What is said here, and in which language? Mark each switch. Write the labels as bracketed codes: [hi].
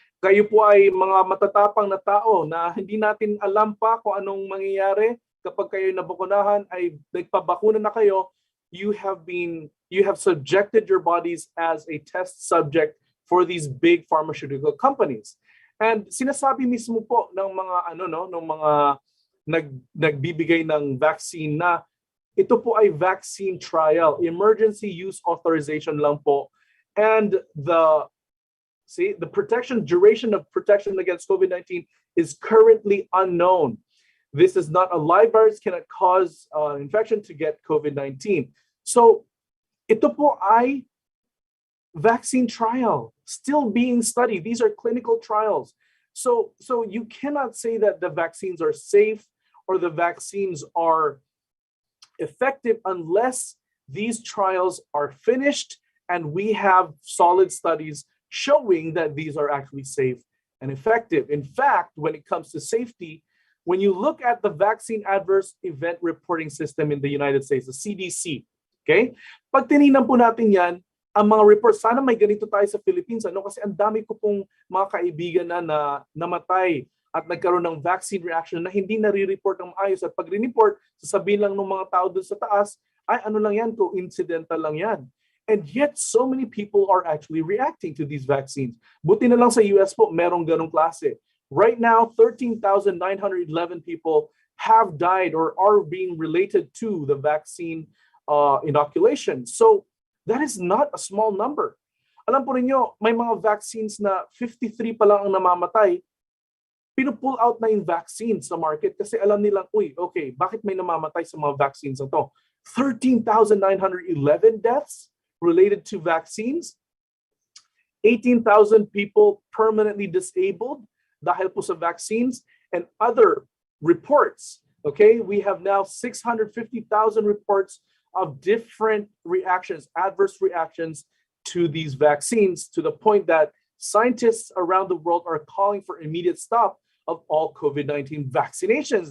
[tl] Kayo po ay mga matatapang na tao na hindi natin alam pa kung anong mangyayari kapag kayo nabakunahan ay nagpabakuna na kayo. [en] You have subjected your bodies as a test subject for these big pharmaceutical companies. [tl] And sinasabi mismo po ng mga nagbibigay ng vaccine na ito po ay vaccine trial, emergency use authorization lang po. [en] And the duration of protection against COVID-19 is currently unknown. This is not a live virus, cannot cause infection to get COVID-19. [tl] So ito po ay vaccine trial, [en] still being studied. These are clinical trials. So you cannot say that the vaccines are safe or the vaccines are effective unless these trials are finished and we have solid studies showing that these are actually safe and effective. In fact, when it comes to safety, when you look at the vaccine adverse event reporting system in the United States, the CDC, okay? [tl] Pag tinignan po natin yan, ang mga reports, sana may ganito tayo sa Philippines, kasi ang dami ko pong mga kaibigan na namatay at nagkaroon ng vaccine reaction na hindi nare-report ng maayos. At pag re-report, sasabihin lang ng mga tao doon sa taas, ay ano lang yan, coincidental lang yan. [en] And yet, so many people are actually reacting to these vaccines. [tl] Buti na lang sa US po, merong ganong klase. [en] Right now, 13,911 people have died or are being related to the vaccine inoculation. So that is not a small number. [tl] Alam po ninyo, may mga vaccines na 53 pa lang ang namamatay, pinupull out na yung vaccines sa market kasi alam nilang, okay, bakit may namamatay sa mga vaccines na to? [en] 13,911 deaths related to vaccines, 18,000 people permanently disabled [tl] dahil po sa vaccines, [en] and other reports. Okay, we have now 650,000 reports of different reactions, adverse reactions to these vaccines, to the point that scientists around the world are calling for immediate stop of all COVID-19 vaccinations.